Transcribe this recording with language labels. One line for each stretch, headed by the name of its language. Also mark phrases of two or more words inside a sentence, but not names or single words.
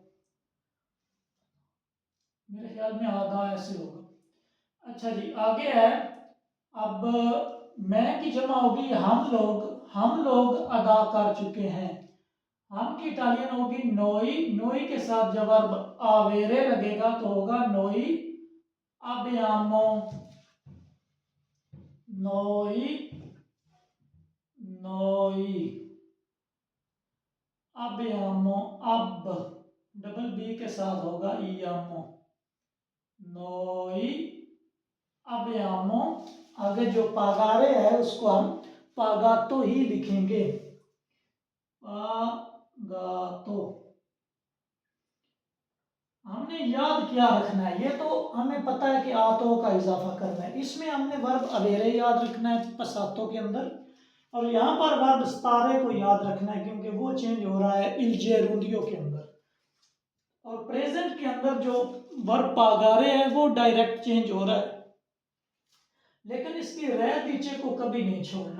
Urdu: میرے خیال میں آدھا ایسے ہوگا. اچھا جی، آگے ہے اب میں کی جمع ہوگی ہم لوگ ادا کر چکے ہیں. ہم کی اٹالین ہوگی نوئی، نوئی کے ساتھ جب اویرے لگے گا تو ہوگا
Italian: noi abbiamo, noi noi abbiamo,
Urdu: اب ڈبل بی کے ساتھ ہوگا
Italian: iamo, noi abbiamo।
Urdu: آگے جو پاگارے ہے اس کو ہم پاگاتو ہی لکھیں گے، پاگاتو. ہم نے یاد کیا رکھنا ہے، یہ تو ہمیں پتا ہے کہ آتو کا اضافہ کرنا ہے، اس میں ہم نے ورب اویرے یاد رکھنا ہے پاساتو کے اندر، اور یہاں پر ورب ستارے کو یاد رکھنا ہے کیونکہ وہ چینج ہو رہا ہے جیرُندیو کے اندر، اور پریزنٹ کے اندر جو ورب پاگارے ہے وہ ڈائریکٹ چینج ہو رہا ہے، لیکن اس کی رہ دیچے کو کبھی نہیں چھوڑنا.